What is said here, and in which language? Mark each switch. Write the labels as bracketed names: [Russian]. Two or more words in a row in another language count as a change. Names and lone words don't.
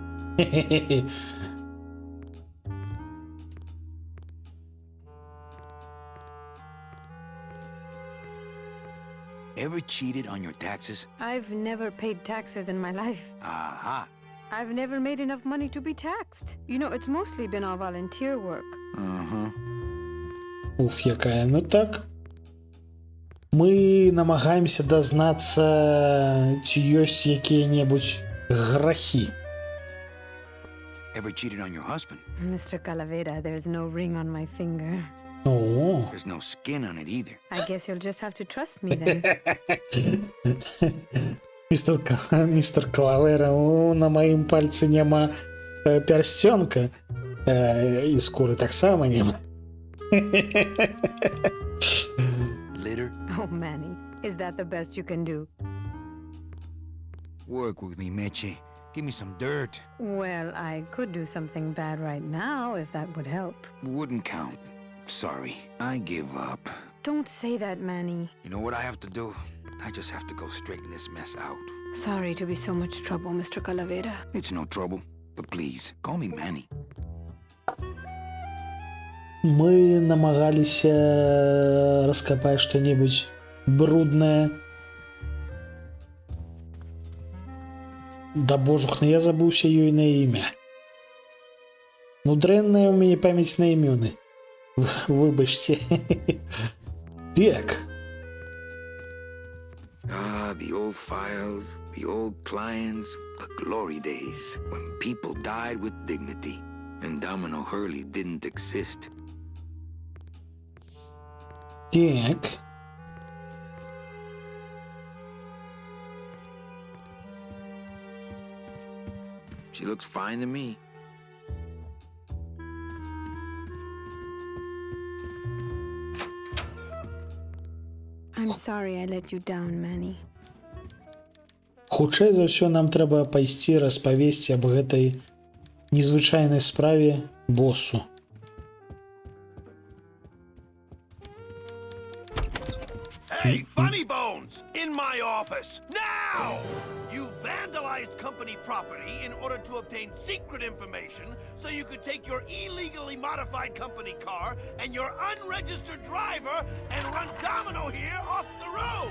[English] Ever cheated on your taxes? I've never paid taxes in my life. Aha. I've never made enough money to be taxed. You know, it's mostly been all volunteer work. Uh-huh. [Belarusian] Уф, якая. Ну так. Мы намагаемся дазнацца, ці ёсць якія-небудзь грахі. [English] Ever cheated on your husband? Mr. Calavera, there's no ring on my finger. [Belarusian] О, [English] There's no skin on it either. I guess you'll just have to trust me then. [Belarusian] містер Калавера, на маім пальцы няма пярсцёнка, і скуры таксама няма. [English] Litter? Oh, Manny, is that the best you can do? Work with me, Meche. Give me some dirt. Well, I could do something bad right now if that would help. Wouldn't count. Sorry. I give up. Don't say that, Manny. You know what I have to do? I just have to go straighten this mess out. Sorry to be so much trouble, Mr. Calavera. It's no trouble. But please, call me Manny. [Belarusian] Мы намагаліся раскапаць што-небудзь бруднае. Да божухна, я забыўся ёй на імя. Ну, дрэнная ў мяне памяць на імёны. Выбачце. Так. [English] Ah, the old files, the old clients, the glory days, when people died with dignity, and Domino Hurley didn't exist. [Belarusian] Так. [English] She looks fine to me. I'm sorry I let you down, Manny. [Belarusian] Хутчэй за ўсё нам трэба пайсці распавесці аб гэтай незвычайнай справе босу. [English] Hey, Funny Bones! In my office! Now! You vandalized company property in order to obtain secret information so you could take your illegally modified company car and your unregistered driver and run Domino here off the road!